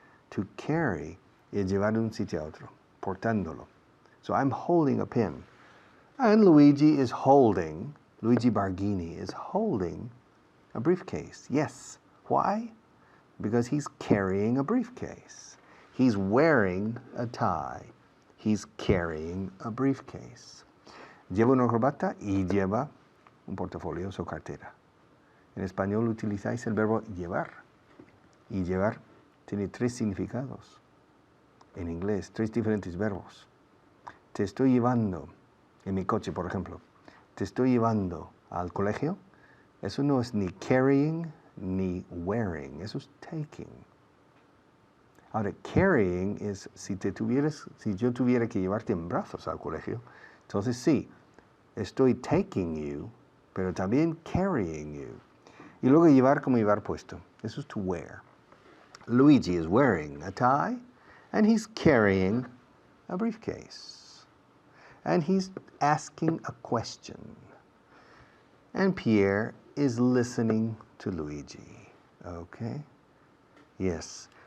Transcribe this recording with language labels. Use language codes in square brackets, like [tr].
[es] To carry es llevar de un sitio a otro, portándolo. [en] So I'm holding a pen. And Luigi is holding, Luigi Barghini is holding a briefcase. Yes. Why? Because he's carrying a briefcase. He's wearing a tie. He's carrying a briefcase. [es] Lleva una corbata y lleva un portafolio o cartera. En español utilizáis el verbo llevar. Y llevar tiene 3 significados. En inglés, 3 diferentes verbos. Te estoy llevando, en mi coche, por ejemplo, te estoy llevando al colegio. Eso no es ni carrying ni wearing. Eso es taking. Ahora, carrying es si yo tuviera que llevarte en brazos al colegio, entonces sí, estoy [en] taking you, [es] pero también [en] carrying you. [es] Y luego llevar como llevar puesto. Eso es to wear. [en] Luigi is wearing a tie, and he's carrying a briefcase. And he's asking a question. And Pierre is listening to Luigi. Okay? Yes.